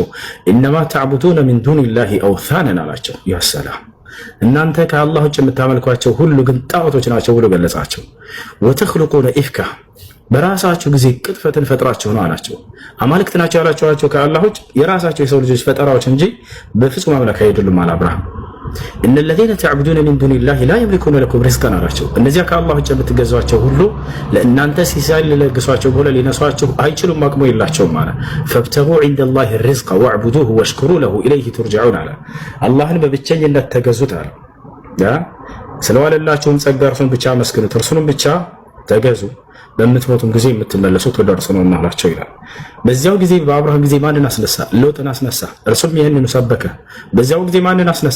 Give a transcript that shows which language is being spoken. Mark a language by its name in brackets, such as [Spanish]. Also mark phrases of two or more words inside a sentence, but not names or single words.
[Arabic] إنما تعبدون من دون الله أوثانا [Amharic] አላቸው። ያ ሰላም እናንተ ከአላህ ውጭ የምታመልኳቸው ሁሉ ግን ጣዖቶች ናቸው ብሎ ገለጻቸው። [Arabic] وتخلقون إفكا [Amharic] በራሳችሁ ጊዜ ቅጥፈትን ፈጥራችሁ ነው አላቸው። አማልክት ናቸው ያላችኋቸው ከአላህ ውጭ የራሳቸው የሰው ልጆች ፈጠራዎች እንጂ በፍጹም አምላክ አይደሉም አለ አብርሃም። እነ [Arabic] الذين تعبدون من دون الله لا يملكون لكم رزقا [Amharic] አላቸው። እነዚያ ከአላህ ውጭ የምትገዟቸው ሁሉ ለእናንተ ሲሳይ ሊለግሷቸው ሆነ ሊነሷቸው አይችሉም፣ አቅሙ የላቸውም አለ። [Arabic] فابتغوا عند الله الرزق واعبدوه واشكروا له إليه ترجعون [Amharic] አለ። አላህን በብቸኝነት ተገዙት አለ። ስለዋለላችሁም ጸጋ እርሱን ብቻ መስግኑት፣ እርሱንም ብቻ ተገዙ፣ በምትሞቱም ጊዜ የምትመለሱት ወደ እርሱ ነው አላቸው ይላል። በዚያው ጊዜ በአብርሃም ጊዜ ማንን አስነሳ? ሎጥን አስነሳ፣ እርሱም ይህንን ሰበከ። በዚያው ጊዜ ማንን አስነሳ?